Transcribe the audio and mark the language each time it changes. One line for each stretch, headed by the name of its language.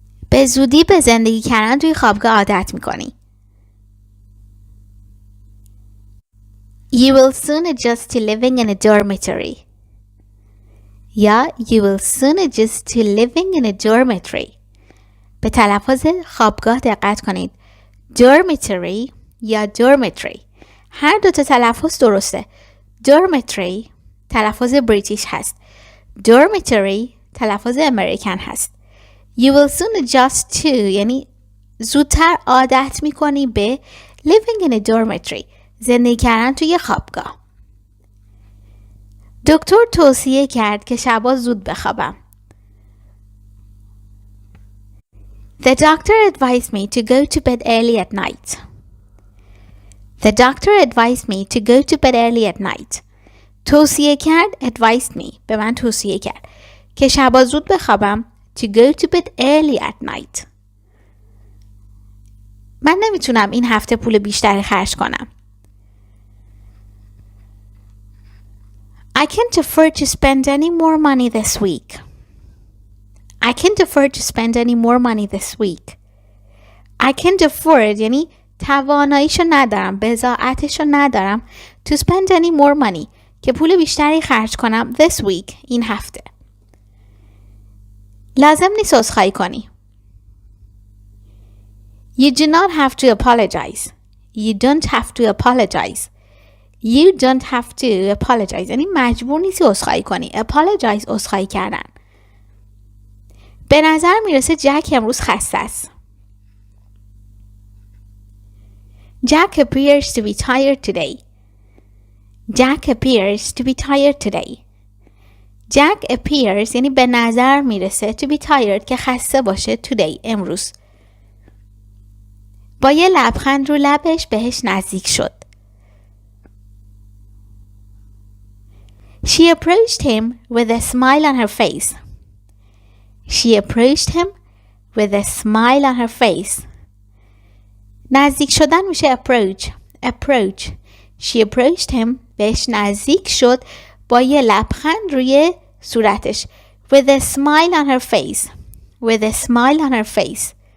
Persian: به زودی به زندگی کردن توی خوابگاه عادت میکنی.
English: You will soon adjust to living in a dormitory.
Persian: یا
English: you will soon adjust to living in a dormitory.
Persian: به تلفظ خوابگاه دقت کنید. dormitory یا dormitory. هر دو تا تلفظ درسته. dormitory تلفظ بریتیش هست. dormitory تلفظ امریکن هست.
English: You will soon adjust to
Persian: یعنی زودتر عادت میکنی به
English: living in a dormitory.
Persian: زندگی کردن توی خوابگاه. دکتر توصیه کرد که شبا زود بخوابم.
English: The doctor advised me to go to bed early at night. The doctor advised me to go to bed early at night.
Persian: توصیه کرد
English: advised me
Persian: به من توصیه کرد که شبا زود بخوابم
English: to go to bed early at night.
Persian: من نمیتونم این هفته پول بیشتری خرج کنم.
English: I can't afford to spend any more money this week. I can't afford to spend any more money this week. I can't afford
Persian: یعنی تواناییشو ندارم، بضاعتشو ندارم
English: to spend any more money
Persian: که پول بیشتری خرج کنم
English: this week
Persian: این هفته. لازم نیست عذرخواهی کنی.
English: You do not have to apologize. You don't have to apologize. You don't have to apologize.
Persian: یعنی مجبور نیستی عذرخواهی کنی. Apologize عذرخواهی کردن. به نظر میرسه جک امروز خسته است.
English: Jack appears to be tired today. Jack appears to be tired today. Jack appears
Persian: یعنی به نظر میرسه
English: to be tired
Persian: که خسته باشه today امروز. با یه لبخند رو لبش بهش نزدیک شد.
English: She approached him with a smile on her face. She approached him with a smile on her face.
Persian: نزدیک شدن میشه approach.
English: Approach. She approached him.
Persian: بهش نزدیک شد با یه لبخند روی صورتش.
English: With a smile on her face. With a smile on her face.